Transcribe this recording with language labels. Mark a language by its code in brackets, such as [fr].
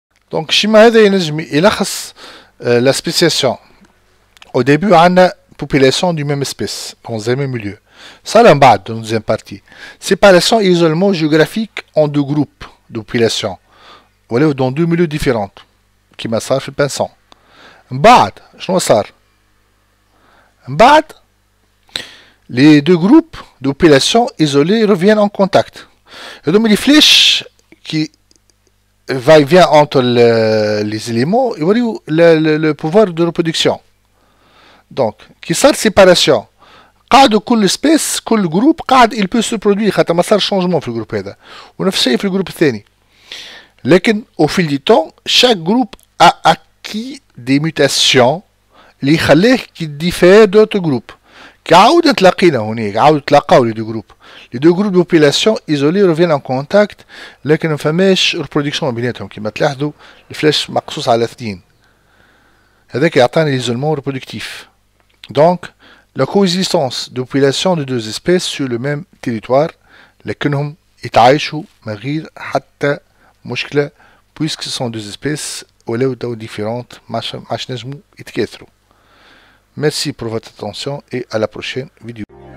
[ar] Donc شيما هذا ينجم يلخص la spéciation. [fr] Au début on a population du même espèce dans un même milieu. Ça là [ar] بعد [fr] dans la deuxième partie. Séparation et isolement géographique en deux groupes de population. Voilà dans deux milieux différents. [ar] كيما صار في البنسون. بعد شنو صار؟ بعد [fr] les deux groupes de population isolés reviennent en contact. [ar] هذوما [fr] les flèches qui va-et-vient entre les éléments et le pouvoir de reproduction. Donc, qui [ar] صار [fr] séparation. [ar] قاعد كل سبيس كل جروب قاعد [fr] il peut se produire [ar] خاطر ما صار شونجمون في الجروب هذا ونفس الشيء في الجروب الثاني. لكن [fr] au fil du temps chaque groupe a acquis des mutations [ar] اللي يخليه كي [fr] diffère d'autres groupes. [ar] كعاود تلاقينا هناك عاود تلاقاو les deux groupes. [fr] Les deux groupes de population isolés reviennent en contact [ar] لكن ما فماش reproduction بيناتهم كيما تلاحظوا الفلاش مقصوص على 2 هذاك يعطينا [fr] l'isolement reproductif. Donc la coexistence de populations de deux espèces sur le même territoire [ar] لكنهم يتعايشوا من غير حتى مشكلة [fr] puisque ce sont deux espèces [ar] ولو [fr] différentes [ar] ماش نجموا يتكاثروا. [fr] Merci pour votre attention et à la prochaine vidéo.